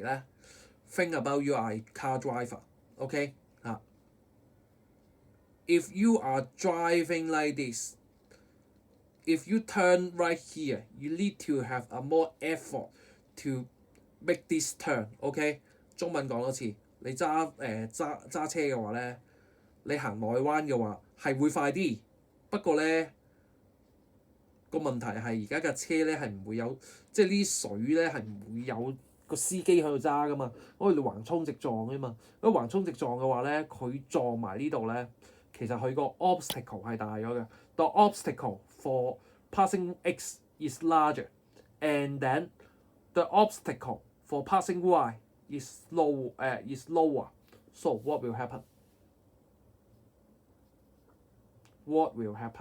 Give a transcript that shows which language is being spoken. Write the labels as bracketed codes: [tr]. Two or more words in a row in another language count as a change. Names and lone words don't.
[en] Think about you are a car driver. Okay, if you are driving like this, if you turn right here, you need to have a more effort to make this turn. [yue] Okay， 中文講多次，你揸車嘅話咧，你行內彎嘅話係會快啲，不過咧個問題係而家架車咧係唔會有，即係呢啲水咧係唔會有個司機喺度揸噶嘛，因為你橫衝直撞啊嘛，如果橫衝直撞嘅話咧，佢撞埋呢度咧，其實佢個 obstacle 係大咗嘅。 [en] The obstacle for passing X is larger, and then the obstacle for passing Y is lower. So what will happen? What will happen?